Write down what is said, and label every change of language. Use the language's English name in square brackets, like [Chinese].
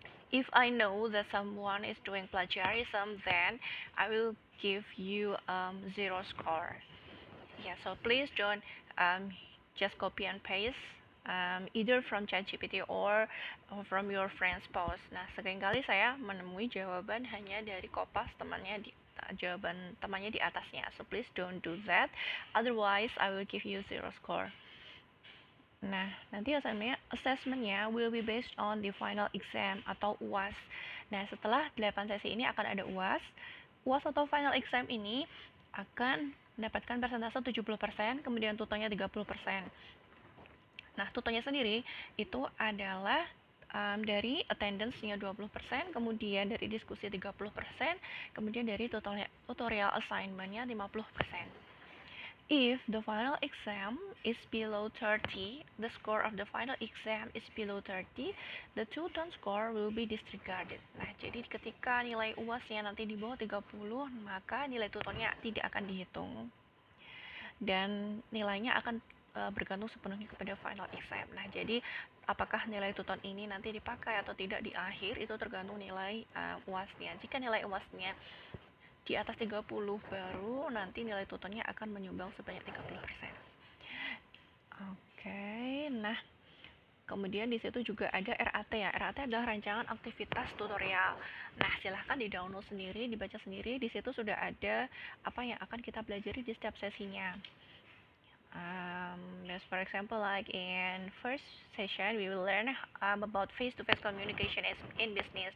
[English] If I know that someone is doing plagiarism, then I will give you 0 score. Yeah, so please don't just copy and paste either from ChatGPT or from your friend's post. [Indonesian] Nah, seringkali saya menemui jawaban hanya dari kopas temannya jawaban temannya di atasnya. [English] So please don't do that. Otherwise, I will give you 0 score. [Indonesian] Nah, nanti [English] assessment-nya will be based on the final exam [Indonesian] atau UAS. Nah, setelah 8 sesi ini akan ada UAS. UAS atau final exam ini akan mendapatkan persentase 70%, kemudian tutornya 30%. Nah, tutornya sendiri itu adalah dari attendance-nya 20%, kemudian dari diskusi 30%, kemudian dari tutorial assignment-nya 50%. [English] If the final exam is below 30, the score of the final exam is below 30, the tutor score will be disregarded. [Indonesian] Nah, jadi ketika nilai UAS-nya nanti di bawah 30, maka nilai tutornya tidak akan dihitung. Dan nilainya akan bergantung sepenuhnya kepada final exam. Nah, jadi apakah nilai tutor ini nanti dipakai atau tidak di akhir itu tergantung nilai UAS-nya. Jika nilai UAS-nya di atas 30, baru nanti nilai tutornya akan menyumbang sebanyak 30%. Oke, nah kemudian di situ juga ada RAT ya. RAT adalah rancangan aktivitas tutorial. Nah, silahkan di-download sendiri, dibaca sendiri. Di situ sudah ada apa yang akan kita pelajari di setiap sesinya. [English] As for example, like in first session, we will learn about face-to-face communication in business.